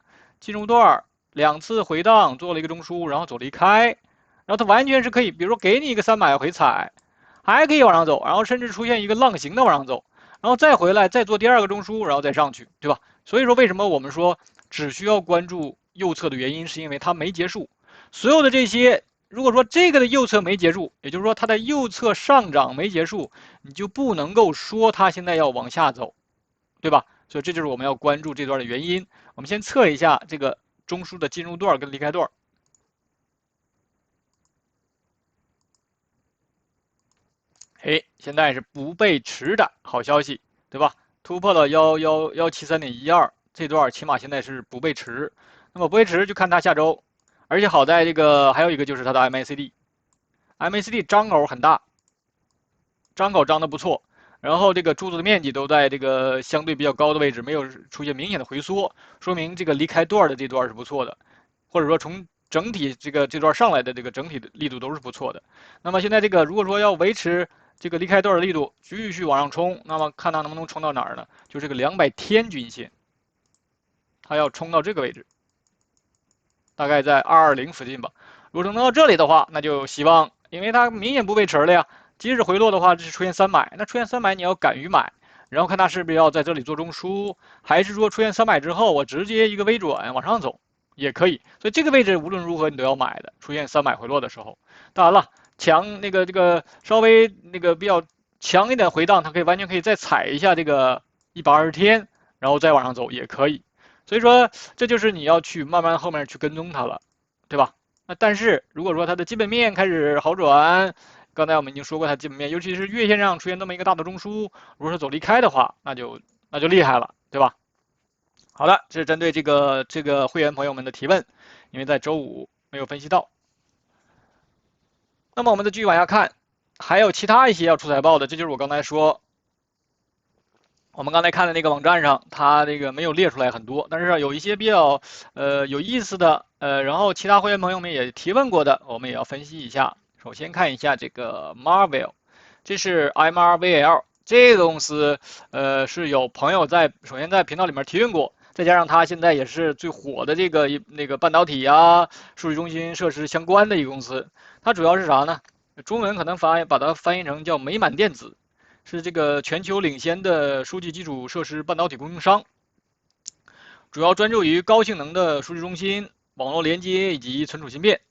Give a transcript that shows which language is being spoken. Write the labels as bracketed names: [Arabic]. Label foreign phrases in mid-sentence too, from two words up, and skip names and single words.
[Chinese] 進入段2次回盪，做了一個中樞，然後走離開，然後它完全是可以，比如說給你一個300回踩，還可以往上走，然後甚至出現一個浪形的往上走，然後再回來，再做第2個中樞，然後再上去，對吧？所以說為什麼我們說只需要關注右側的原因，是因為它沒結束。所有的這些，如果說這個的右側沒結束，也就是說它的右側上漲沒結束，你就不能夠說它現在要往下走，對吧？所以這就是我們要關注這段的原因。我們先測一下這個中樞的進入段跟離開段。現在是不被持的好消息，对吧？突破了173.12，這段起碼現在是不被持。那麼不被持就看它下周，而且好在這個還有一個就是它的 MACD 張口很大，张口张得不錯，然後這個柱子的面積都在這個相對比較高的位置，沒有出現明顯的回縮，說明這個離開段的這段是不錯的，或者說從整體這段上來的這個整體的力度都是不錯的。那麼現在這個如果說要維持這個離開段的力度繼續往上衝，那麼看它能不能衝到哪兒呢？就這個200天均線，它要衝到這個位置，大概在220附近吧。如果能到这裡的話，那就有希望，因為它明顯不被持了呀。即使回落的話，这是出現300，那出現300你要敢於買，然後看它是不是要在這裡做中樞，還是說出現300之後我直接一個微轉往上走也可以。所以這個位置無論如何你都要買的，出現300回落的時候。當然了，強這個稍微比較強一點回盪，它完全可以再踩一下這個120天，然後再往上走也可以。所以說這就是你要去慢慢後面去跟蹤它了，對吧？那但是如果說它的基本面開始好轉，剛才我們已經說過它基本面，尤其是月線上出現這麼一個大的中樞，如果說走離開的話，那就厲害了，對吧？好的，這是針對這個會員朋友們的提問，因為在周五沒有分析到。那麼我們再繼續往下看，還有其他一些要出財報的，這就是我剛才說，我們剛才看的那個網站上，它這個沒有列出來很多，但是有一些比較有意思的，然後其他會員朋友們也提問過的，我們也要分析一下。首先看一下這個 Marvell， 這是 MRVL 這個公司，是有朋友首先在頻道裡面提問過，再加上它現在也是最火的這個半導體啊、數據中心設施相關的一個公司。它主要是啥呢？中文可能把它翻譯成叫美滿電子，是这个全球領先的數據基礎設施半導體供應商，主要專注於高性能的數據中心、網絡連接以及存儲芯片。